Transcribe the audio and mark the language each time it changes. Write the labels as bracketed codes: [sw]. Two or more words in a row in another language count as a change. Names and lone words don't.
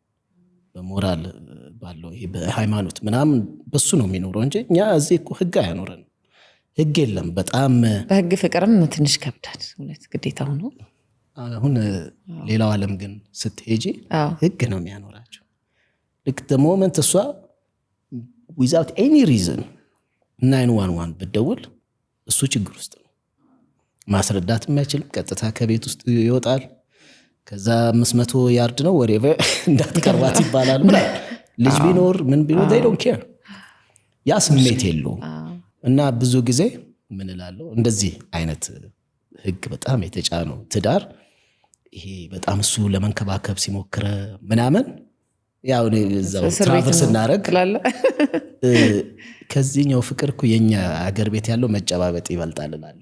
[am] ባለው ይሄ በሃይማኖት ምናምን በሱ ነው የሚኖረው እንጂ እኛ እዚህ እኮ ህግ አያኖረን። ህግ የለም። በጣም በህግ ፍቅርም ትንሽ ከብዳል እውነት ግዴታ ሆኖ። አሁን ሌላው ዓለም ግን ስትሄጂ ህግ ነው የሚያኖራቸው። ልክ ሞመንት እሷ [en] without any reason [am] 911 ብትደውል እሱ ችግር ውስጥ ነው። ማስረዳት የማይችልም ቀጥታ ከቤት ውስጥ ይወጣል። ከዛ 500 ያርድ ነው whatever እንዳትቀርባት ይባላል። ልጅ ቢኖር ምን ቢኖር [en] they don't care። [am] ያ ስሜት የለውም። እና ብዙ ጊዜ ምን እላለሁ እንደዚህ አይነት ህግ በጣም የተጫነው ትዳር ይሄ በጣም እሱ ለመንከባከብ ሲሞክረ ምናምን ያው እዛው ትራቨል ስናደርግ ከዚህኛው ፍቅር እኮ የኛ አገር ቤት ያለው መጨባበጥ ይበልጣል እላለሁ።